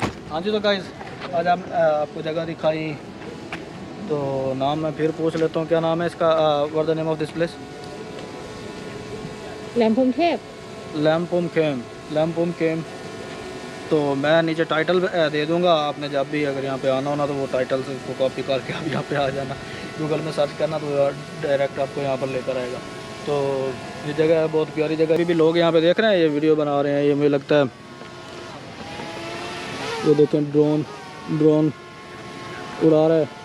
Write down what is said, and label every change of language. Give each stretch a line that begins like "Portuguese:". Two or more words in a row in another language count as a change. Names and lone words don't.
Hindi: हाँ जी, तो गाइस आज हम आपको जगह दिखाई, तो नाम मैं फिर पूछ लेता हूँ, क्या नाम है इसका?
English: What the name of this place?
Hindi: แหลมพรหมเทพ लैम्पुम केम। लैम्पुम केम। तो मैं नीचे टाइटल दे दूँगा, आपने जब भी अगर यहाँ पे आना होना तो वो टाइटल से उसको कॉपी करके आप यहाँ पे आ जाना। गूगल में सर्च करना तो डायरेक्ट आपको यहाँ पर लेकर आएगा। तो ये जगह है, बहुत प्यारी जगह। अभी भी लोग यहाँ पे देख रहे हैं, ये वीडियो बना रहे हैं, ये मुझे लगता है ये देखें ड्रोन उड़ा रहा है।